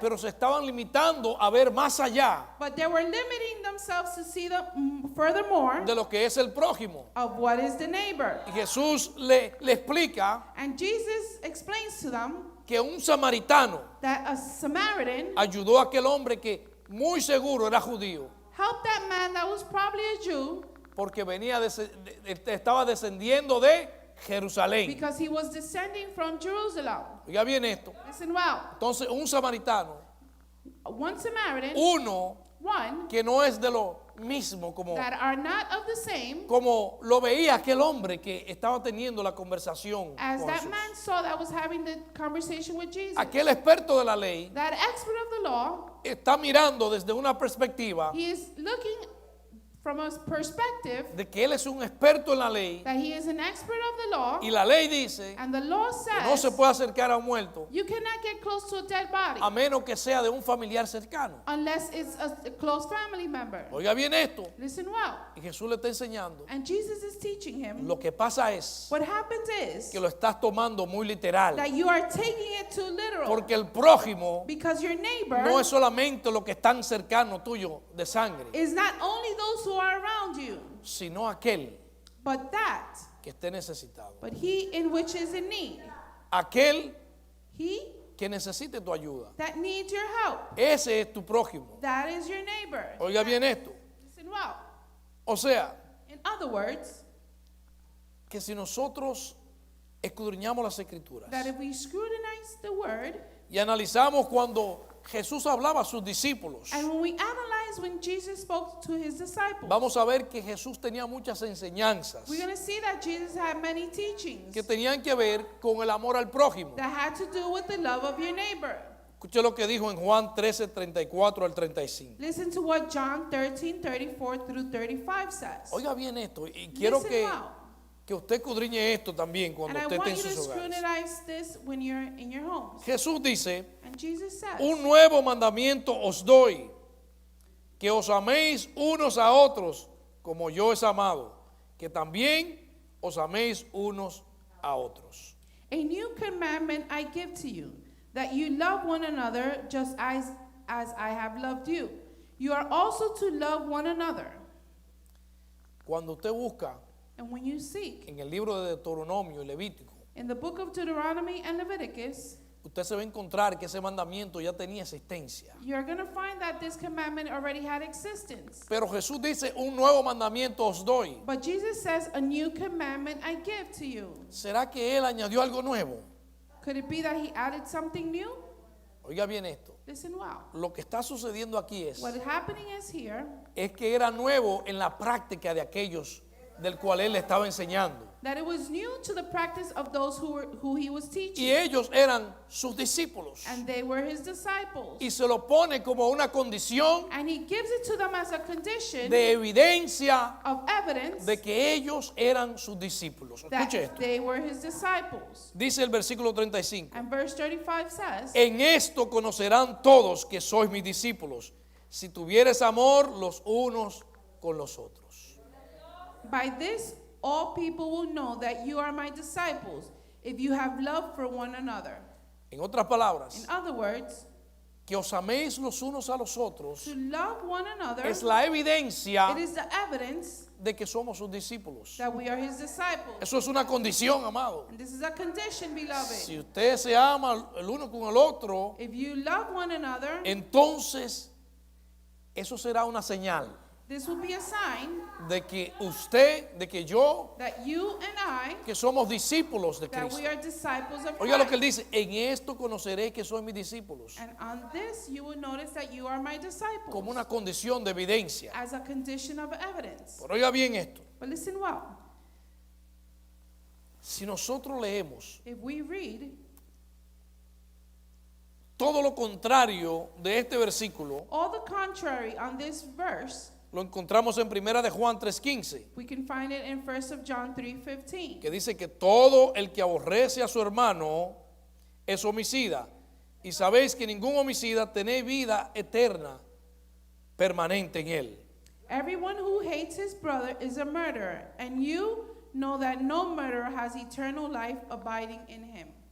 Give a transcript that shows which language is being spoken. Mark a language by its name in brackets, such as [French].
[Spanish] pero se estaban limitando a ver más allá [English] But they were limiting themselves to see the furthermore [Spanish] de lo que es el prójimo. [English] of what is the neighbor. [Spanish] Y Jesús le explica [English] And Jesus explains to them [Spanish] que un samaritano [English] that a Samaritan [Spanish] ayudó a aquel hombre que muy seguro era judío, [English] helped that man that was probably a Jew [Spanish] porque estaba descendiendo de Jerusalén. [English] because he was descending from Jerusalem. [Spanish] Oiga bien esto. [English] Listen well. [Spanish] Entonces un samaritano, [English] One Samaritan, [Spanish] uno [English] one [Spanish] que no es de mismo como, [English] that are not of the same [Spanish] como lo veía aquel hombre que estaba teniendo la conversación [English] as [Spanish] con [English] that [Spanish] Jesús. [English] man saw that was having the conversation with Jesus. [Spanish] Aquel experto de la ley [English] That expert of the law, [Spanish] está mirando desde una perspectiva [English] he is looking from a perspective [Spanish] de que él es un experto en la ley [English] that he is an expert of the law, [Spanish] y la ley dice [English] and the law [Spanish] que no se [English] says [Spanish] puede acercar a un muerto [English] you cannot get close to a dead body [Spanish] a menos que sea de un familiar cercano. [English] unless it's a close family member. [Spanish] Oiga bien esto, [English] Listen well. [Spanish] y Jesús le está enseñando. [English] And Jesus is teaching him. [Spanish] Lo que pasa es [English] What happens is [Spanish] que lo estás tomando muy literal, [English] that you are taking it too literal, [Spanish] porque el prójimo [English] because your neighbor [Spanish] no es solamente lo que están cercano tuyo de sangre, [English] is not only those who are around you, [Spanish] sino aquel [English] but that, [Spanish] que esté necesitado, [English] but he in which is in need, [Spanish] aquel [English] he [Spanish] que necesite tu ayuda. [English] that needs your help. [Spanish] Ese es tu prójimo. [English] That is your neighbor. [Spanish] Oiga bien esto. [English] Listen well. [Spanish] O sea, [English] In other words, [Spanish] que si nosotros escudriñamos las escrituras [English] that if we scrutinize the word, [Spanish] y analizamos cuando Jesús hablaba a sus discípulos, [English] and when we analyze when Jesus spoke to his disciples, [Spanish] vamos a ver que Jesús tenía muchas enseñanzas [English] we're going to see that Jesus had many teachings [Spanish] que tenían que ver con el amor al prójimo. [English] that had to do with the love of your neighbor. [Spanish] Escuche lo que dijo en Juan 13, 34 al 35. [English] Listen to what John 13:34 through 35 says. [Spanish] Oiga bien esto, y quiero [English] Listen [Spanish] que, [English] well. [Spanish] que usted escudriñe esto también cuando [English] And I [Spanish] usted esté [English] want [Spanish] en [English] you to [Spanish] sus hogares. [English] scrutinize this when you're in your homes. [Spanish] Jesús dice, [English] And Jesus says, [Spanish] un nuevo mandamiento os doy, que os améis unos a otros como yo os he amado, que también os améis unos a otros. [English] a new commandment I give to you, that you love one another just as I have loved you. You are also to love one another. [Spanish] Cuando usted busca [English] And when you seek [Spanish] en el libro de Deuteronomio y Levítico, [English] in the book of Deuteronomy and Leviticus, [Spanish] usted se va a encontrar que ese mandamiento ya tenía existencia. [English] you're going to find that this commandment already had existence. [Spanish] Pero Jesús dice, un nuevo mandamiento os doy. [English] But Jesus says, a new commandment I give to you. [Spanish] ¿Será que Él añadió algo nuevo? [English] Could it be that he added something new? [Spanish] Oiga bien esto. [English] Listen well. [Spanish] Lo que está sucediendo aquí [English] What is happening is here [Spanish] es que era nuevo en la práctica de aquellos del cual Él le estaba enseñando. [English] that it was new to the practice of those who he was teaching. [Spanish] Y ellos eran sus discípulos. [English] And they were his disciples. [Spanish] Y se lo pone como una condición [English] And he gives it to them as a condition [Spanish] de evidencia [English] of evidence [Spanish] de que ellos eran sus discípulos. Escuche [English] that [Spanish] esto. [English] they were his disciples. [Spanish] Dice el versículo 35. [English] And verse 35 says, [Spanish] En esto conocerán todos que sois mis discípulos, si tuvieres amor los unos con los otros. [English] by this all people will know that you are my disciples, if you have love for one another. [Spanish] En otras palabras, [English] In other words, [Spanish] que os améis los unos a los otros [English] to love one another, [Spanish] es la evidencia [English] it is the evidence [Spanish] de que somos sus discípulos. [English] that we are his disciples. [Spanish] Eso es una condición, amado. [English] And this is a condition, beloved. [Spanish] Si usted se ama el uno con el otro, [English] If you love one another, [Spanish] entonces eso será una señal [English] this will be a sign [Spanish] de que usted, de que yo, [English] that you and I, [Spanish] que somos discípulos de [English] that [Spanish] Cristo. [English] we are disciples of [Spanish] Oiga lo que él [English] Christ. [Spanish] dice, en esto conoceré que soy mis discípulos, [English] And on this you will notice that you are my disciples [Spanish] como una condición de evidencia. [English] as a condition of evidence. [Spanish] Pero oiga bien esto, [English] But listen well. [Spanish] si nosotros leemos [English] If we read [Spanish] todo lo contrario de este versículo, [English] all the contrary on this verse, [Spanish] lo encontramos en Primera de Juan 3:15, [English] we can find it in 1 John 3:15. [Spanish] que dice que todo el que aborrece a su hermano es homicida. Y sabéis que ningún homicida tiene vida eterna permanente en él. [English] Everyone who hates his brother is a murderer, and you know that no murderer has eternal life abiding in him.